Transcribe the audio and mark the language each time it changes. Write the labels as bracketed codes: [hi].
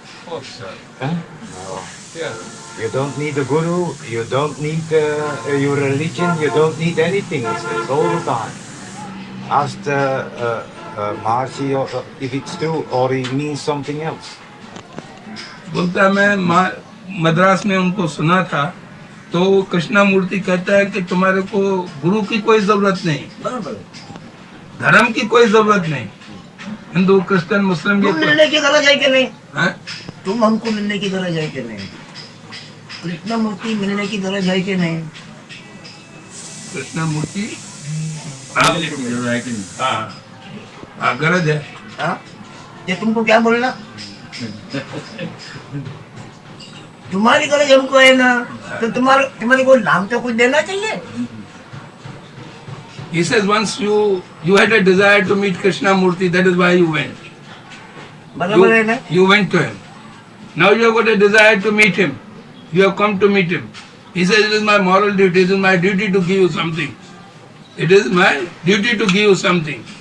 [en] Oh, sir. Huh? Yeah. You don't need a guru, you don't need your religion, you don't need anything, he says, all the time. Ask Maharshi if it's true or it means something else. [hi] बोलता है मैं मद्रास में उनको सुना था, तो कृष्णमूर्ति कहता है कि तुम्हारे को गुरु की कोई जरूरत नहीं, धर्म की कोई जरूरत नहीं, हिंदू क्रिश्चियन मुस्लिम तुम मिलने की गरज है कि नहीं? है? तुम हमको मिलने की गरज है कि नहीं? कृष्णमूर्ति मिलने की गरज है कि नहीं? कृष्णमूर्ति हाँ गरज है। हाँ? ये तुमको क्या बोलना? तुम्हारी गरज हमको है ना, तो तुम्हारे को नाम तो कुछ देना चाहिए। [en] He says once you had a desire to meet Krishnamurti, that is why you went. [hi] बराबर है ना? [en] You went to him. Now you have got a desire to meet him. You have come to meet him. He says it is my moral duty, it is my duty to give you something. It is my duty to give you something.